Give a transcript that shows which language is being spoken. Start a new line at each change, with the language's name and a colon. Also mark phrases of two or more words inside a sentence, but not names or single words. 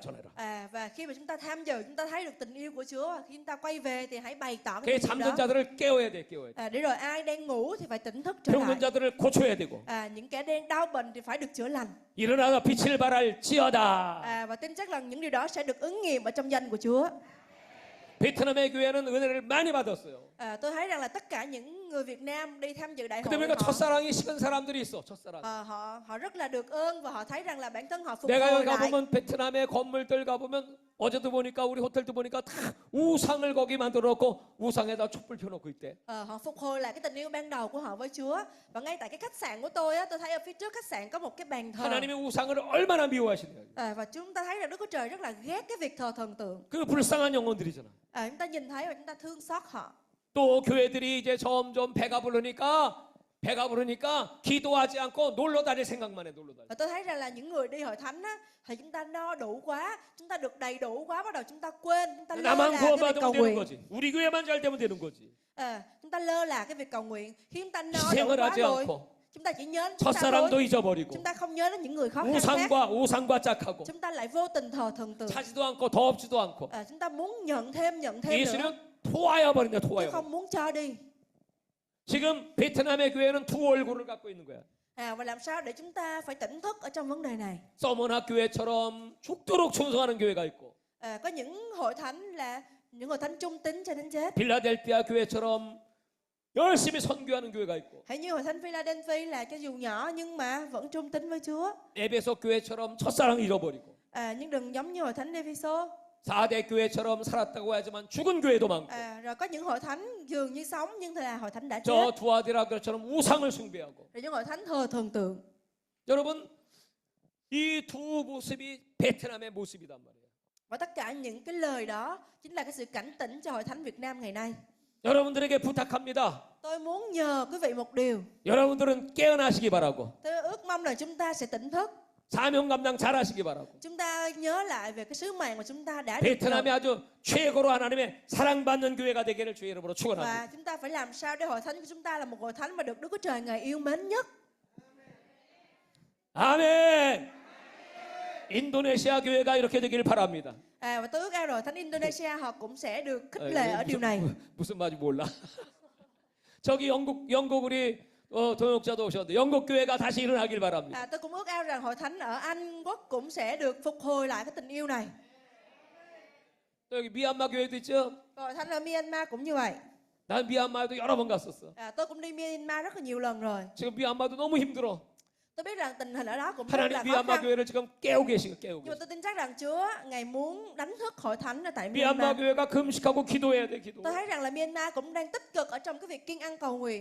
Vietnamese: Và khi mà chúng ta tham dự, chúng ta thấy được tình yêu của Chúa. Khi chúng ta quay về thì hãy bày tỏ
Korean: 그
Vietnamese: cái tình yêu
Korean: 잠든
Vietnamese: đó.
Korean: 자들을 깨워야 돼.
Vietnamese: Để rồi ai đang ngủ thì phải tỉnh thức trở lại.
Korean: 병든 자들을 고쳐야 되고
Vietnamese: Những kẻ đang đau bệnh thì phải được chữa lành.
Korean: 일어나서 빛을 발할지어다.
Vietnamese: Và tin chắc rằng những điều đó sẽ được ứng nghiệm ở trong danh của Chúa.
Korean: 베트남의 교회는 은혜를 많이 받았어요.
Vietnamese: Tôi thấy rằng là tất cả những người Việt Nam đi tham dự đại
Korean: 근데
Vietnamese: hội
Korean: 우리가 첫사랑이 식은 사람들이 있어. 첫사랑.
Vietnamese: họ rất là được ơn và họ thấy rằng là bản thân họ phục
Korean: 내가
Vietnamese: hồi
Korean: 여기
Vietnamese: lại.
Korean: 가보면 베트남의 건물들 가보면 어제도 보니까 우리 호텔도 보니까 다 우상을 거기 만들어 놓고 우상에다 촛불 펴놓고 있대.
Vietnamese: Họ phục hồi lại cái tình yêu ban đầu của họ với Chúa. Và ngay tại cái khách sạn của tôi tôi thấy ở phía trước khách sạn có một cái bàn thờ.
Korean: 하나님의 우상을 얼마나 미워하시냐.
Vietnamese: Và chúng ta thấy rằng Đức Chúa Trời rất là ghét cái việc thờ thần tượng.
Korean: 그 불쌍한 영혼들이잖아.
Vietnamese: Chúng ta nhìn thấy và chúng ta thương xót họ.
Korean: 또 교회들이 이제 점점 배가 부르니까 기도하지 않고 놀러 다닐 생각만 해. 놀러 다닐.
Vietnamese: Và tôi thấy rằng là những người đi hội thánh thì chúng ta no đủ quá, chúng ta được đầy đủ quá, bắt đầu chúng ta quên, chúng ta lơ là
Korean: 나만
Vietnamese: cái việc cầu
Korean: 구원받으면 되는
Vietnamese: nguyện.
Korean: 거지. 우리 교회만 잘 되면 되는 거지.
Vietnamese: Chúng ta lơ là cái việc cầu nguyện. Khi chúng ta no đủ
Korean: 희생을
Vietnamese: quá
Korean: 하지
Vietnamese: rồi,
Korean: 않고
Vietnamese: chúng ta chỉ nhớ đến chúng ta thôi.
Korean: 첫사랑도 잊어버리고
Vietnamese: Chúng ta không nhớ đến những người khó khăn khác.
Korean: 우상과 짝하고
Vietnamese: Chúng ta lại vô tình thờ thần tượng.
Korean: 차지도 않고 더 없지도 않고
Vietnamese: Chúng ta muốn nhận thêm nữa,
Korean: 예수는 토하여 버린다.
Vietnamese: chứ
Korean: 토하여.
Vietnamese: không muốn cho đi.
Korean: 지금 베트남의 교회는 두 얼굴을 갖고 있는 거야.
Vietnamese: Và làm sao để chúng ta phải tỉnh thức ở trong vấn đề này?
Korean: 서머나 교회처럼 죽도록 충성하는 교회가 있고
Vietnamese: Có những hội thánh là những hội thánh trung tín cho đến chết.
Korean: 빌라델피아 교회처럼 열심히 선교하는 교회가 있고
Vietnamese: Hãy như hội thánh Philadelphia là cho dù nhỏ nhưng mà vẫn trung tín với Chúa.
Korean: 에베소 교회처럼 첫사랑 잃어버리고
Vietnamese: Nhưng đừng giống như hội thánh Ephesos.
Korean: 4대 교회처럼 살았다고 하지만 죽은 교회도 많고
Vietnamese: Rồi có những hội thánh dường như sống nhưng là hội thánh đã chết.
Korean: 저 두아디라 교회처럼 우상을 숭배하고
Vietnamese: Rồi những hội thánh thờ thần tượng.
Korean: 여러분 이 두 모습이 베트남의 모습이단 말이에요.
Vietnamese: Và tất cả những cái lời đó chính là cái sự cảnh tỉnh cho hội thánh Việt Nam ngày nay.
Korean: 여러분들에게 부탁합니다.
Vietnamese: Tôi muốn nhờ quý vị một điều.
Korean: 여러분들은 깨어나시기 바라고
Vietnamese: Tôi ước mong là chúng ta sẽ tỉnh thức.
Korean: 사명 감당 잘하시기 바라고
Vietnamese: Chúng ta nhớ lại về cái sứ mạng mà chúng ta đã được
Korean: 베트남이
Vietnamese: nhận.
Korean: 아주 최고로 하나님의 사랑받는 교회가 되기를 주의 이름으로 축원합니다.
Vietnamese: Và chúng ta phải làm sao để hội thánh của chúng ta là một hội thánh mà được Đức Chúa Trời Ngài yêu mến nhất.
Korean: 아멘. 인도네시아 교회가 이렇게 되기를 바랍니다.
Vietnamese: Và tôi ước ao rồi thánh Indonesia họ cũng sẽ được khích lệ ở điều này.
Korean: 무슨 말인지 몰라. 저기 영국 우리 동역자도 오셨는데 영국 교회가 다시 일어나길 바랍니다.
Vietnamese: Tôi cũng ước ao rằng hội thánh ở Anh Quốc cũng sẽ được phục hồi lại cái tình yêu này.
Korean: 또 여기 미얀마 교회도 있죠.
Vietnamese: Hội thánh ở Myanmar cũng như vậy.
Korean: 난 미얀마에도 여러 번 갔었어.
Vietnamese: Tôi cũng đi Myanmar rất là nhiều lần rồi.
Korean: 지금 미얀마도 너무 힘들어.
Vietnamese: Tôi biết rằng tình hình ở đó cũng rất
Korean: 하나님
Vietnamese: là khó
Korean: 미얀마
Vietnamese: khăn.
Korean: 교회를 지금 깨우고 계시고 깨우고
Vietnamese: Nhưng mà
Korean: 계시고.
Vietnamese: tôi tin chắc rằng Chúa Ngài muốn đánh thức hội thánh ở tại
Korean: 미얀마
Vietnamese: Myanmar.
Korean: 교회가 금식하고 기도해야 돼 기도.
Vietnamese: Tôi thấy rằng là Myanmar cũng đang tích cực ở trong cái việc kiêng ăn cầu nguyện.